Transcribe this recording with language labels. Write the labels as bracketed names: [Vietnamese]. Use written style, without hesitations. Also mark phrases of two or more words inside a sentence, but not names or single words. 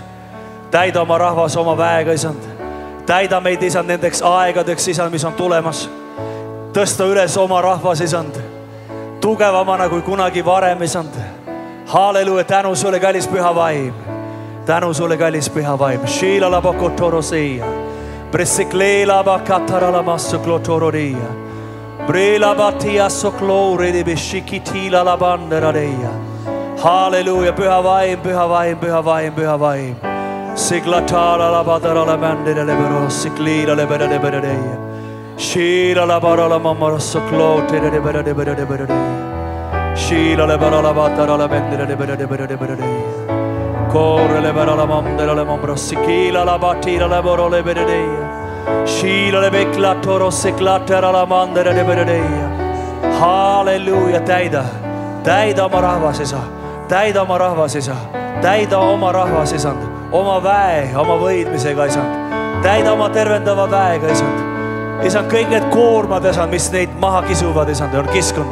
[Estonian] Täida oma rahvas oma väega, Isand. Täida meid, Isand, nendeks aegadeks, Isand, mis on tulemas. Tõsta üles oma rahvas, Isand. Tugevamana kui kunagi varem, Isand. Halleluja, tänu sulle, kallis püha vaim. Tänu sulle, kallis püha vaim. Shiila la bakotorosia. Presikleela bakatarala masso glotororia. Brela batia soklore de beshikitila la banderadeia. Halleluja, püha vaim, püha vaim, püha vaim, püha vaim. Siglatala la badara la bandera lebero, siklila lebera de beradeia. Shiila la barala mamara soklote de bera de bera de beradeia. Shiila le barala batara la bandera de bera de bera de beradeia. Corre le barala mamdera le mamra, sikila la batira le boro le beradeia. Shiila le bekla toro siklatera la mandera de beradeia. Halleluja, täida oma rahvas, Isa. Täida oma rahvas, Isa. Täida oma rahvas, Isand. Oma väe, oma võidmisega, Isand. Täida oma tervendava väega, Isand. Isand, kõik need koormad, Isand, mis neid maha kisuvad, Isand, on kiskunud.